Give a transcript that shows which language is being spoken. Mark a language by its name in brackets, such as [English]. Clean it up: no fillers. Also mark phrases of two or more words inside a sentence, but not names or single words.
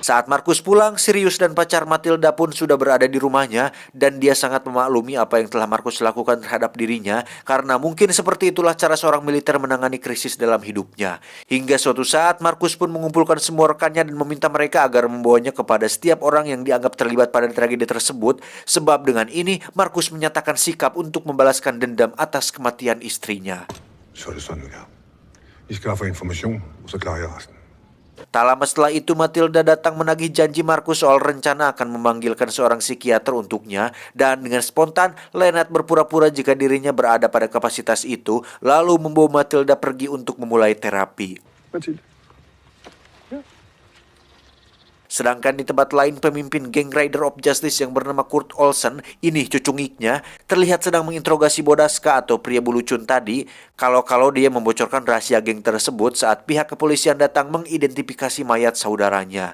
[Indonesian] Saat Markus pulang, Sirius dan pacar Matilda pun sudah berada di rumahnya dan dia sangat memaklumi apa yang telah Markus lakukan terhadap dirinya karena mungkin seperti itulah cara seorang militer menangani krisis dalam hidupnya. Hingga suatu saat Markus pun mengumpulkan semua rekannya dan meminta mereka agar membawanya kepada setiap orang yang dianggap terlibat pada tragedi tersebut sebab dengan ini Markus menyatakan sikap untuk membalaskan dendam atas kematian istrinya. [Danish] Så er det sådan, det er. I skaffer information, og så klarer jeg resten. [Indonesian] Tak lama setelah itu Matilda datang menagih janji Markus soal rencana akan memanggilkan seorang psikiater untuknya dan dengan spontan Lennart berpura-pura jika dirinya berada pada kapasitas itu lalu membawa Matilda pergi untuk memulai terapi. Mathilde. Sedangkan di tempat lain pemimpin geng Rider of Justice yang bernama Kurt Olsen, ini cucungiknya, terlihat sedang menginterogasi Bodaska atau pria bulucun tadi kalau dia membocorkan rahasia geng tersebut saat pihak kepolisian datang mengidentifikasi mayat saudaranya.